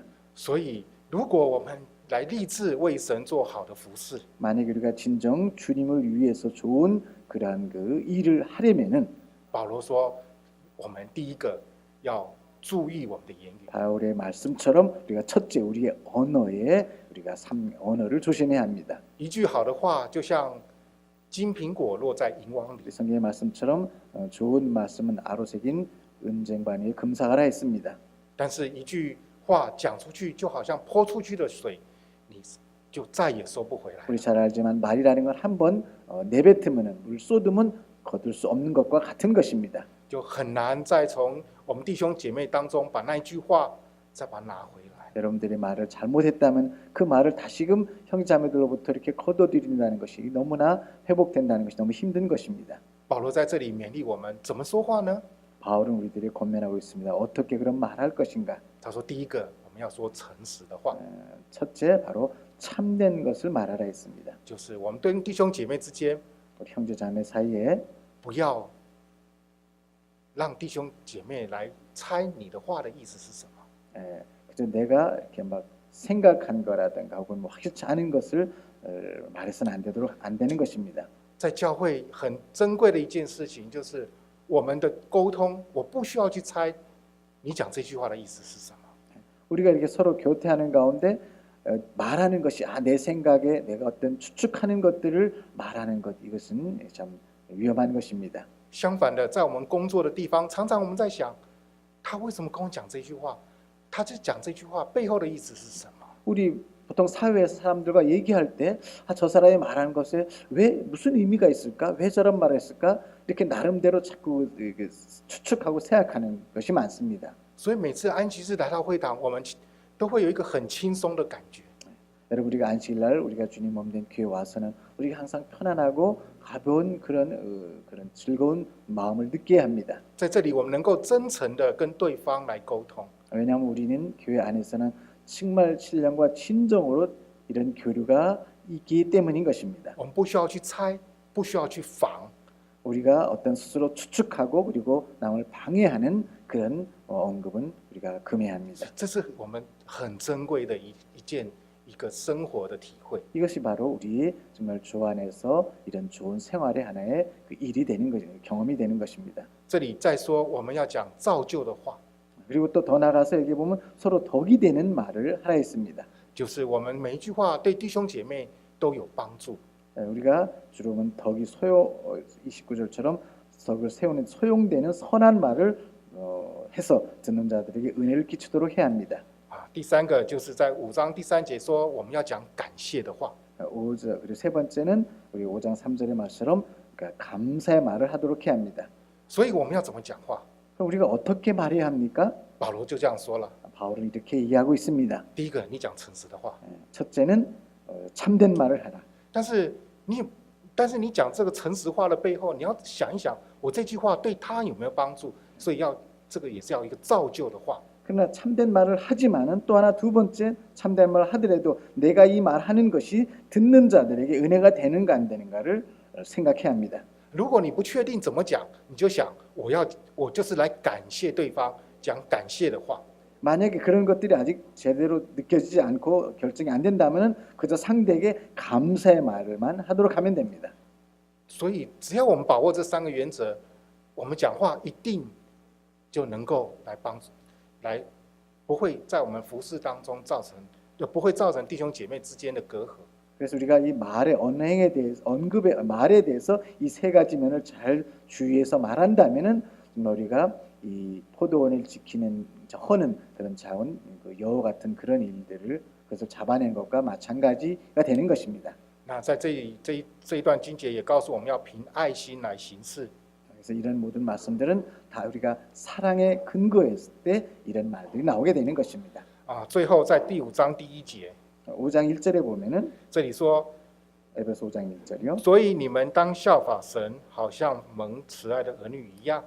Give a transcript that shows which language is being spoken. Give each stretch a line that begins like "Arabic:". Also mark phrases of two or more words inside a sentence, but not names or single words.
Chinese: 所以，如果我们来立志为神做好的服侍，
Korean: 만약 우리가 진정 주님을 위해서 좋은 그러한 그 일을 하려면은
Chinese: 保罗说，我们第一个要注意我们的言语。
Korean: 바울의 말씀처럼 우리가 첫째 우리의 언어에 우리가 언어를 조심해야 합니다.
Chinese: 一句好的话，就像金苹果落在银网里，
Korean: 우리 성경의 말씀처럼 좋은 말씀은 아로새긴 은쟁반위에 금사가라 했습니다.
Chinese: 但是一句话讲出去，就好像泼出去的水，你就再也收不回来。
Korean: 우리 잘 알지만 말이라는 건 한번 내뱉으면 물 쏟으면 거둘 수 없는 것과 같은 것입니다.
Chinese: 就很难再从我们弟兄姐妹当中把那一句话再把它拿回来。
Korean: 여러분들이 말을 잘못했다면 그 말을 다시금 형제자매들로부터 이렇게 거둬들인다는 것이 너무나 회복된다는 것이 너무 힘든 것입니다.
Chinese: 保罗在这里勉励我们怎么说话呢？
Korean: 바울은 우리들이 권면하고 있습니다. 어떻게 그런 말할 것인가?
Chinese: 他说，第一个我们要说诚实的话，
Korean: 첫째 바로 참된 것을 말하라 했습니다.
Chinese: 就是我们跟弟兄姐妹之间
Korean: 우리 형제자매 사이에
Chinese: 不要让弟兄姐妹来猜你的话的意思是什么。
Korean: 그래서 내가 이렇게 막 생각한 거라든가 혹은 뭐 확실치 않은 것을 말해서는 안 되는 것입니다.
Chinese: 在教会很珍贵的一件事情，就是我们的沟通，我不需要去猜你讲这句话的意思是什么。
Korean: 우리가 이렇게 서로 교태하는 가운데 말하는 것이 내 생각에 내가 어떤 추측하는 것들을 말하는 것 이것은 참 위험한 것입니다.
Chinese: 相反的，在我们工作的地方，常常我们在想，他为什么跟我讲这句话？他就讲这句话背后的意思是什么？
Korean: 우리 보통 사회에서 사람들과 얘기할 때 저 사람이 말하는 것에 왜 무슨 의미가 있을까? 왜 저런 말을 했을까? 이렇게 나름대로 자꾸 추측하고 생각하는 것이 많습니다.
Chinese: 所以每次安息日来到会堂，我们都会有一个很轻松的感觉。
Korean: 여러분 우리가 안식일날 우리가 주님 몸된 교회 와서는 우리가 항상 편안하고 가벼운 그런 즐거운 마음을 느껴야 합니다.
Chinese: 在这里，我们能够真诚的跟对方来沟通。
Korean: 왜냐하면 우리는 교회 안에서는 정말 신령과 진정으로 이런 교류가 있기 때문인 것입니다.
Chinese: 我们不需要去猜，不需要去防，
Korean: 우리가 어떤 스스로 추측하고 그리고 남을 방해하는 그런 언급은 우리가 금해야 합니다.
Chinese: 这是我们很珍贵的一个生活的体会。
Korean: 이것이 바로 우리 정말 주 안에서 이런 좋은 생활의 하나의 그 일이 되는 것, 경험이 되는 것입니다.
Chinese: 这里再说，我们要讲造就的话，
Korean: 그리고 또 더 나가서 여기 보면 서로 덕이 되는 말을 하라 했습니다.
Chinese: 就是我们每一句话对弟兄姐妹都有帮助。
Korean: 우리가 주로 보면 덕이 29절처럼 덕을 세우는 소용되는 선한 말을 해서 듣는 자들에게 은혜를 끼치도록 해야 합니다.
Chinese: 第三个就是在5章第3节说，我们要讲感谢的话。
Korean: 5절 그리고 세 번째는 우리 5장 3절의 말처럼 그러니까 감사의 말을 하도록 해야 합니다.
Chinese: 所以我们要怎么讲话？
Korean: 그럼 우리가 어떻게 말해야 합니까?
Chinese: 保罗就这样说了：
Korean: 바울은 이렇게 얘기하고 있습니다.
Chinese: 第一个，你讲诚实的话，
Korean: 첫째는 참된 말을 하라.
Chinese: 但是你讲这个诚实话的背后，你要想一想，我这句话对他有没有帮助？所以这个也是要一个造就的话。
Korean: 그러나 참된 말을 하지만은 또 하나 두 번째 참된 말을 하더라도 내가 이 말하는 것이 듣는 자들에게 은혜가 되는가 안 되는가를 생각해야 합니다.
Chinese: 如果你不确定怎么讲，你就想我就是来感谢对方，讲感谢的话。
Korean: 만약에 그런 것들이 아직 제대로 느껴지지 않고 결정이 안 된다면은 그저 상대에게 감사의 말을만 하도록 하면 됩니다.
Chinese: 所以只要我们把握这三个原则，我们讲话一定就能够来帮助，来不会在我们服事当中不会造成弟兄姐妹之间的隔阂。
Korean: 그래서 우리가 이 말의 언행에 대해서 언급의 말에 대해서 이 세 가지 면을 잘 주의해서 말한다면은 우리가 이 포도원을 지키는 허는 그런 자원 그 여호 같은 그런 일들을 그래서 잡아낸 것과 마찬가지가 되는 것입니다.
Chinese: 那在这一段经节也告诉我们要凭爱心来行事。
Korean: 그래서 이런 모든 말씀들은 다 우리가 사랑에 근거했을 때 이런 말들이 나오게 되는 것입니다.
Chinese: 最后在第5章第1节，
Korean: 5장 1절에 보면은
Chinese: 这里说，
Korean: 에베소 5장 1절이요.
Chinese: 所以你们当效法神，好像蒙慈爱的儿女一样。